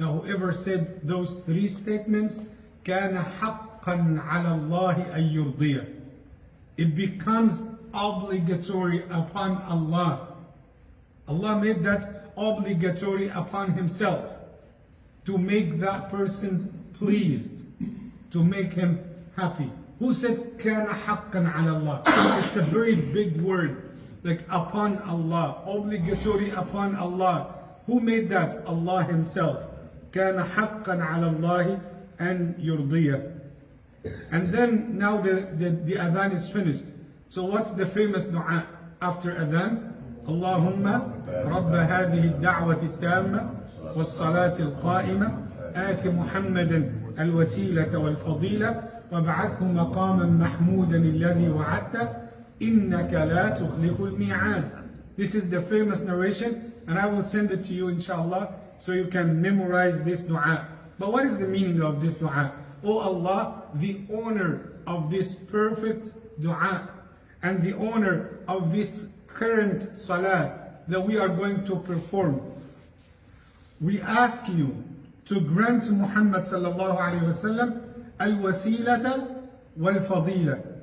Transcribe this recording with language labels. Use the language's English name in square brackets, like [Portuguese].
[English] Now whoever said those three statements, [Arabic] كان حقا على الله أن يرضيه. [English] It becomes obligatory upon Allah. Allah made that obligatory upon Himself to make that person pleased, to make him happy. Who said [Arabic] كان حقا على الله? [English] It's a very big word. Like upon Allah, obligatory upon Allah. Who made that? Allah Himself. [Arabic] كان حقا على الله أن يرضيه. [English] And then now the adhan is finished. So what's the famous dua after adhan? [Arabic] اللهم رب هذه الدعوة التامة والصلاة القائمة آت محمدا الوسيلة والفضيلة وابعثه مقاما محمودا الذي وعدته إنك لا تخلف الميعاد. [English] This is the famous narration, and I will send it to you inshallah so you can memorize this dua. But what is the meaning of this dua? Oh Allah, the owner of this perfect dua and the owner of this current salah that we are going to perform, we ask you to grant Muhammad sallallahu alaihi wasallam al-wasilata wal-fadila,